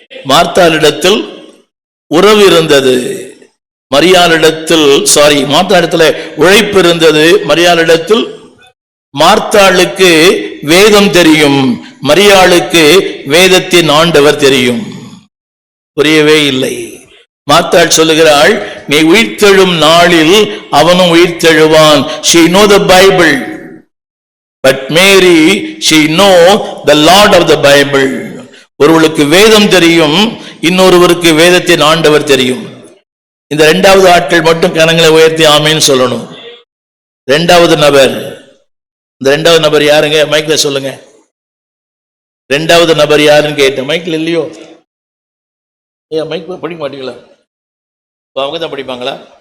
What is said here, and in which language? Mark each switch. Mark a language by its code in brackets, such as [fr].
[ta] மார்த்தாளிடத்தில் உறவு இருந்தது, மார்த்தாளிடத்துல உழைப்பு இருந்தது, மரியாளிடத்தில். மார்த்தாளுக்கு வேதம் தெரியும், மரியாளுக்கு வேதத்தின் ஆண்டவர் தெரியும். புரியவே இல்லை. மார்த்தாள் சொல்லுகிறாள், நீ உயிர்த்தெழும் நாளில் அவனும் உயிர்த்தெழுவான். [en] she know the Bible, but Mary she know the Lord of the Bible. [ta] ஒருவருக்கு வேதம் தெரியும், இன்னொருவருக்கு வேதத்தின் ஆண்டவர் தெரியும். இந்த இரண்டாவது ஆட்கள் மட்டும் கரங்களை உயர்த்தி ஆமேன்னு சொல்லணும். இரண்டாவது நபர், இந்த இரண்டாவது நபர் யாருங்க? மைக்ல சொல்லுங்க. இரண்டாவது நபர் யாருன்னு கேட்டேன். மைக்ல இல்லையோ? மைக் படிக்க மாட்டீங்களா? அவங்க தான் படிப்பாங்களா?